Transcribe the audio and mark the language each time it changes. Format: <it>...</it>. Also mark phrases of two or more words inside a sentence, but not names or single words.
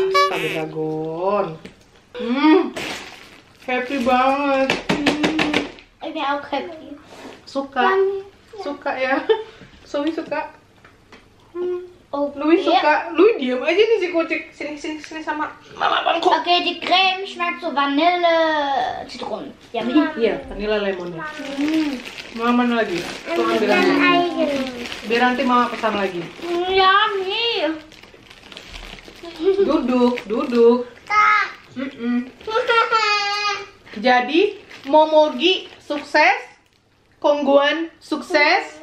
<id>Astaga dagon. Happy banget. Ini aku happy. Suka. Suka ya. Zoe suka. Oh, Louis suka. Louis diam aja nih si kucing. Sini sama Mama bangku.</id> <de>Okay, die Creme schmeckt so Vanille, Zitronen. Ja,</de> <id>Iya, vanilla lemon ya. Mama mana lagi? Tuh ambil lagi. Biar nanti Mama pesan lagi. Yummy. Duduk. Jadi Momogi sukses, Kongguan sukses.</id>